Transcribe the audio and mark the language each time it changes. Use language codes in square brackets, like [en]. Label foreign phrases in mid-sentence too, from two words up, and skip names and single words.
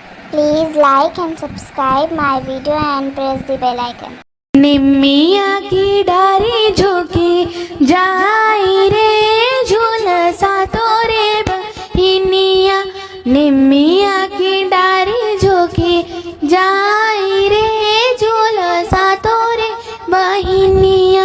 [en] Please like and subscribe my video and press the bell icon. [bho] निम्मिया की डारी झुकी जाई रे झुलसा तोरे बहिनिया। निम्मिया की डारी झुकी जाई रे झुलसा तोरे बहिनिया।